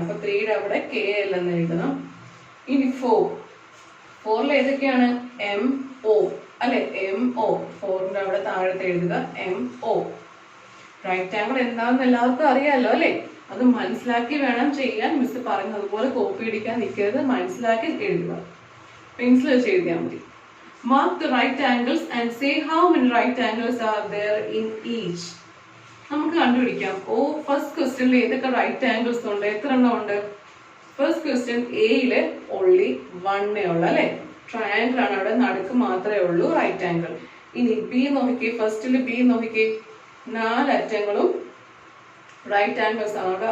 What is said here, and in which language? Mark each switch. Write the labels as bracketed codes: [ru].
[ml] അപ്പൊ 3യുടെ അവിടെ KL എന്ന് എഴുതണം. ഇനി 4ൽ ഏതൊക്കെയാണ്? MO അല്ലെ? MO. 4ന്റെ അവിടെ താഴത്ത് എഴുതുക MO. റൈറ്റ് ആംഗിൾ എന്താണെന്ന് എല്ലാവർക്കും അറിയാലോ അല്ലെ? അത് മനസ്സിലാക്കി വേണം ചെയ്യാൻ. മിസ് പറഞ്ഞതുപോലെ കോപ്പി അടിക്കാൻ നിൽക്കരുത്, മനസ്സിലാക്കി എഴുതുക. പെൻസിൽ വെച്ച് എഴുതിയാൽ മതി. [en] Mark the right angles and say how many right angles are there in each. [ml] നമുക്ക് കണ്ടുപിടിക്കാം. ഫസ്റ്റ് ക്വസ്റ്റ്യനിൽ ഏതൊക്കെ റൈറ്റ് ആംഗിൾസ് ഉണ്ട്? എത്ര എണ്ണം ഉണ്ട്? ഫസ്റ്റ് ക്വസ്റ്റ്യൻ എയില് ഓൺലി 1 ഉള്ളു അല്ലെ? ട്രയാങ്കിൾ ആണ്, അവിടെ നടുക്ക് മാത്രമേ ഉള്ളൂ റൈറ്റ് ആംഗിൾ. ഇനി ബി നോക്കിക്കേ. ഫസ്റ്റില് ബി നോക്കിക്കേ. 4 അറ്റങ്ങളും റൈറ്റ് ആംഗിൾസ് ആണ്.